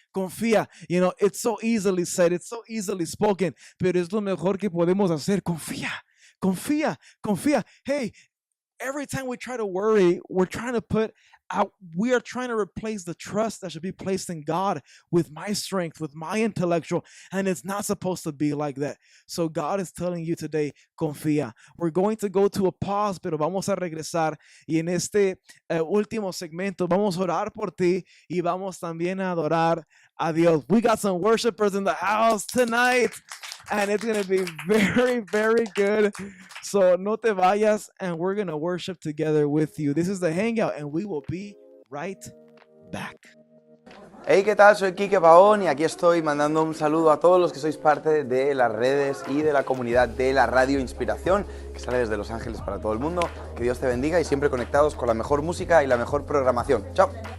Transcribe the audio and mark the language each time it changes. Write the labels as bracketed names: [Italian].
[English] It's so easily said, it's so easily spoken, [Spanish] pero es lo mejor que podemos hacer. Confía. [English] Hey, every time we try to worry, we are trying to replace the trust that should be placed in God with my strength, with my intellectual, and it's not supposed to be like that. So God is telling you today, confía. We're going to go to a pause, [Spanish] pero vamos a regresar, y en este último segmento vamos a orar por ti y vamos también a adorar a Dios. [English] We got some worshipers in the house tonight, and it's going to be very, very good. So [Spanish] no te vayas, [English] and we're going to worship together with you. This is the Hangout, and we will be right back. [Spanish] Hey, ¿qué tal? Soy Quique Pavón y aquí estoy mandando un saludo a todos los que sois parte de las redes y de la comunidad de la radio Inspiración, que sale desde Los Ángeles para todo el mundo. Que Dios te bendiga y siempre conectados con la mejor música y la mejor programación. ¡Chao!